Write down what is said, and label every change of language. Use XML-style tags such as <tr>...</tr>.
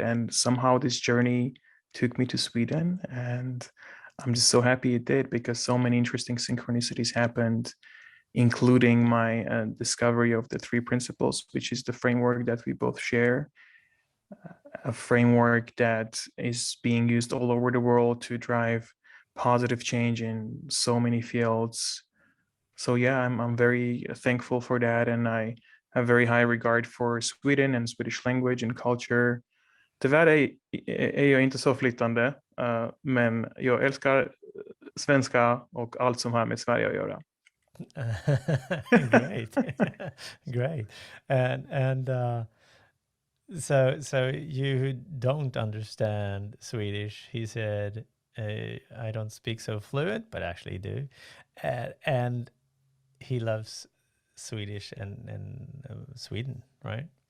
<en>And somehow this journey took me to Sweden, and I'm just so happy it did, because so many interesting synchronicities happened, including my discovery of the three principles, which is the framework that we both share, a framework that is being used all over the world to drive positive change in so many fields. So yeah, I'm very thankful for that, and I have very high regard for Sweden and Swedish language and culture.</en> <sv>Tyvärr är jag inte så flyttande, men jag älskar svenska och allt som har med Sverige att göra.</sv> <en>Great, great. And so you don't understand Swedish. He said, "I don't speak so fluent, but actually do," and he loves Swedish and Sweden, right?</en>